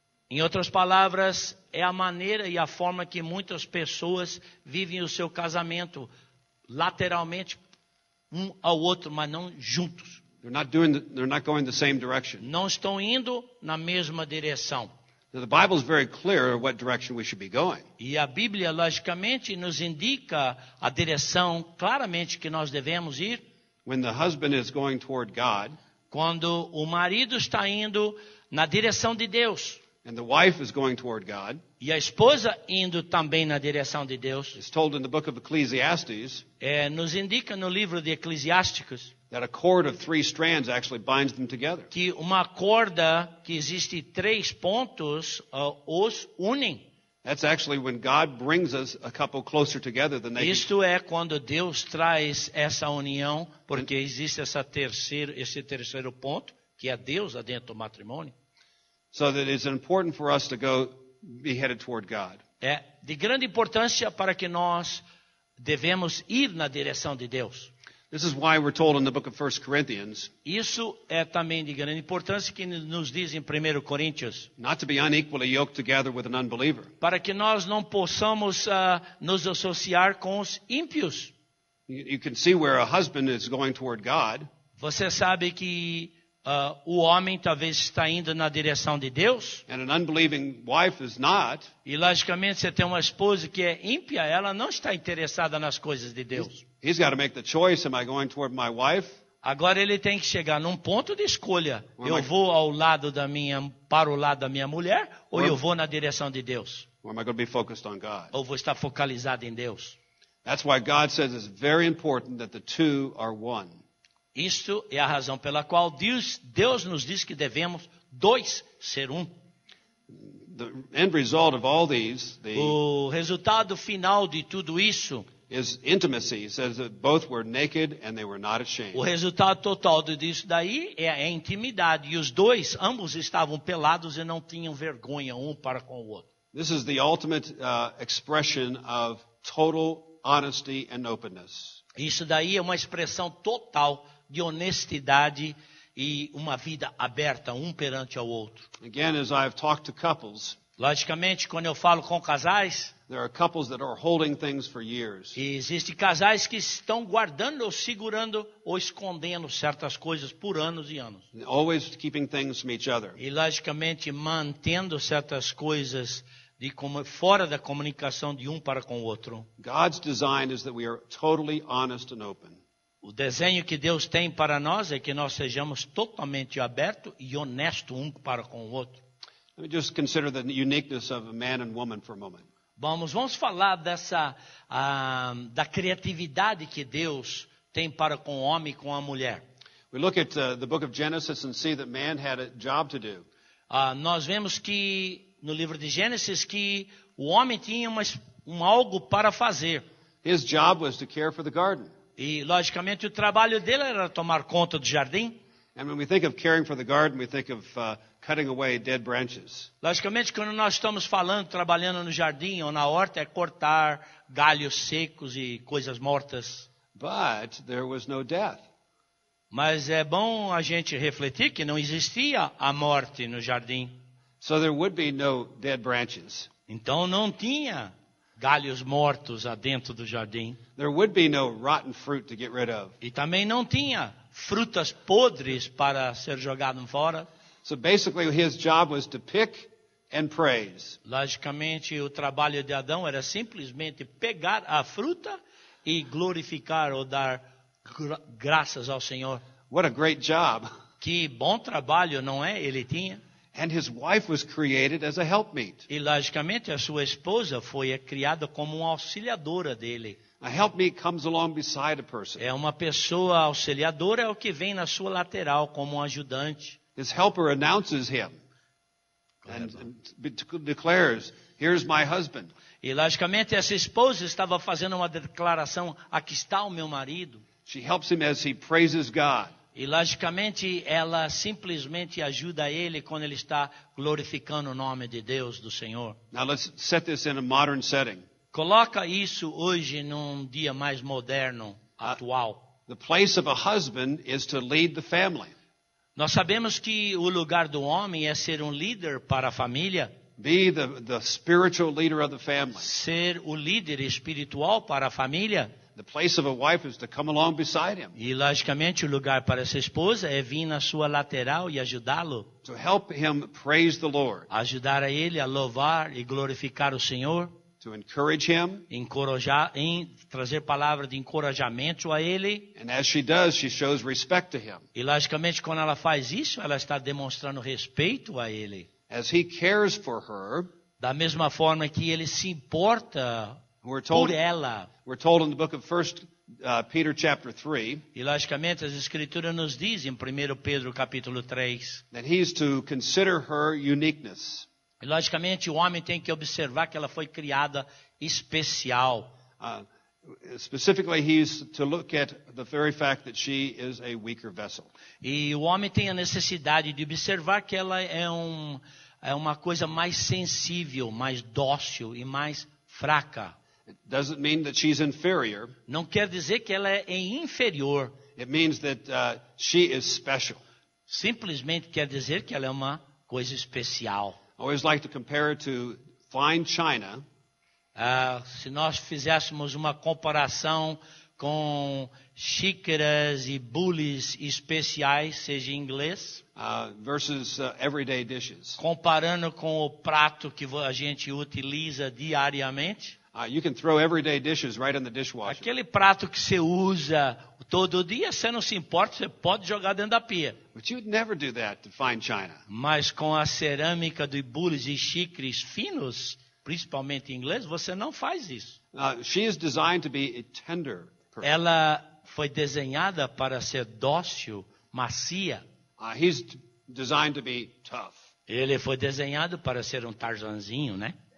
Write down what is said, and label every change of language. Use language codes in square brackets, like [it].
[pt] Em outras palavras, é a maneira e a forma que muitas pessoas vivem o seu casamento, lateralmente, um ao outro, mas não juntos. [en] They're not going the same direction. [pt] Não estão indo na mesma direção. [en] Now, the Bible is very clear what direction we should be going. [pt] E a Bíblia, logicamente, nos indica a direção claramente que nós devemos ir. [en] When the husband is going toward God, [pt] Quando o marido está indo na direção de Deus, [en] and the wife is going toward God, [pt] e a esposa indo também na direção de Deus, [en] it's told in the book of Ecclesiastes [pt] nos indica no livro de Eclesiásticos [en] that a cord of 3 strands actually binds them together. [pt] que uma corda que existe 3 pontos os unem. [en] That's actually when God brings us a couple closer together than they can. [pt] Isto é quando Deus traz essa união, porque existe esse terceiro ponto, que é Deus dentro do matrimônio. [en] So that it's important for us to be headed toward God. [pt] É de grande importância para que nós devemos ir na direção de Deus. [en] This is why we're told in the book of 1 Corinthians [pt] Isso é também de grande importância que nos diz em 1 Coríntios, [en] not to be unequally yoked together with an unbeliever. [pt] para que nós não possamos nos associar com os ímpios. [en] You can see where a husband is going toward God, [pt] Você sabe que o homem talvez está indo na direção de Deus, [en] and an unbelieving wife is not. [pt] e logicamente você tem uma esposa que é ímpia, ela não está interessada nas coisas de Deus. [en] He's got to make the choice, am I going toward my wife? [pt] Agora ele tem que chegar num ponto de escolha. Eu vou para o lado da minha mulher ou eu vou na direção de Deus? [en] Or am I going to be focused on God? [pt] Ou vou estar focalizado em Deus? [en] That's why God says it's very important that the two are one. [pt] Isto é a razão pela qual Deus nos diz que devemos dois ser um. [en] The end result of all these [pt] O resultado final de tudo isso, [en] is intimacy. It says that both were naked and they were not ashamed. [pt] o resultado total disso daí é a intimidade. E os dois, ambos estavam pelados e não tinham vergonha um para com o outro. [en] This is the ultimate expression of total honesty and openness. [pt] Isso daí é uma expressão total de honestidade e uma vida aberta um perante ao outro. [en] Again, as I've talked to couples, [pt] Logicamente, quando eu falo com casais, [en] there are couples that are holding things for years. [pt] e existem casais que estão guardando ou segurando ou escondendo certas coisas por anos e anos. [en] Always keeping things from each other. [pt] E logicamente mantendo certas coisas fora da comunicação de um para com o outro. [en] God's design is that we are totally honest and open. [pt] O desenho que Deus tem para nós é que nós sejamos totalmente abertos e honestos um para com o outro. [en] Let me just consider the uniqueness of a man and woman for a moment. [pt] Vamos falar da criatividade que Deus tem para com o homem e com a mulher. [en] We look at the book of Genesis and see that man had a job to do. [pt] Nós vemos que no livro de Gênesis que o homem tinha algo para fazer. [en] His job was to care for the garden. [pt] E, logicamente, o trabalho dele era tomar conta do jardim. [en] And when we think of caring for the garden, we think of cutting away dead branches. [pt] Logicamente, quando nós estamos trabalhando no jardim ou na horta, é cortar galhos secos e coisas mortas. [en] But there was no death. [pt] Mas é bom a gente refletir que não existia a morte no jardim. [en] So there would be no dead branches. [pt] Então não tinha galhos mortos dentro do jardim. [en] There would be no rotten fruit to get rid of. [pt] E também não tinha frutas podres para ser jogado fora. [en] So basically his job was to pick and praise. [pt] Logicamente, o trabalho de Adão era simplesmente pegar a fruta e glorificar ou dar graças ao Senhor. [en] What a great job. [pt] Que bom trabalho, não é? Ele tinha. [en] And his wife was created as a helpmeet. [pt] E, logicamente, a sua esposa foi criada como uma auxiliadora dele. [en] A helpmeet comes along beside a person. [pt] É uma pessoa auxiliadora, é o que vem na sua lateral como um ajudante. [en] His helper announces him and declares, "Here's my husband." [pt] E, logicamente, essa esposa estava fazendo uma declaração, aqui está o meu marido. [en] She helps him as he praises God. [pt] E, logicamente, ela simplesmente ajuda ele quando ele está glorificando o nome de Deus, do Senhor. [en] Now let's set this in a modern setting. [pt] Coloca isso hoje num dia mais moderno, atual. [en] The place of a husband is to lead the family. [pt] Nós sabemos que o lugar do homem é ser um líder para a família. [en] Be the spiritual leader of the family. [pt] Ser o líder espiritual para a família. [en] The place of a wife is to come along beside him. [pt] E, logicamente, o lugar para essa esposa é vir na sua lateral e ajudá-lo. [en] To help him praise the Lord. [pt] Ajudar a ele a louvar e glorificar o Senhor. [en] To encourage him. [pt] Trazer palavra de encorajamento a ele. [en] And as she does, she shows respect to him. [pt] E, logicamente, quando ela faz isso, ela está demonstrando respeito a ele. [en] As he cares for her. [pt] Da mesma forma que ele se importa por ela. [en] We're told in the book of 1 Peter chapter 3. [pt] E, logicamente, as escrituras nos dizem em 1 Pedro capítulo 3. [en] That he's to consider her uniqueness. [pt] E, logicamente, o homem tem que observar que ela foi criada especial. [en] Specifically, he's to look at the very fact that she is a weaker vessel. [pt] E o homem tem a necessidade de observar que ela é uma coisa mais sensível, mais dócil e mais fraca. [en] It doesn't mean that she's inferior. [pt] Não quer dizer que ela é inferior. [en] It means that she is special. [pt] Simplesmente quer dizer que ela é uma coisa especial. [en] I always like to compare it to fine china. [pt] Se nós fizéssemos uma comparação com xícaras e bules especiais, seja em inglês, versus everyday dishes. Comparando com o prato que a gente utiliza diariamente. [en] You can throw everyday dishes right in the dishwasher. [pt] Aquele prato que você usa todo dia, você não se importa, você pode jogar dentro da pia. [en] But you'd never do that to fine china. [pt] Mas com a cerâmica de bules e xícares finos, principalmente em inglês, você não faz isso. [en] She is designed to be a tender person. [pt] Ela foi desenhada para ser dócil, macia. [en] He's designed to be tough. [pt] Ele foi desenhado para ser um Tarzanzinho, né?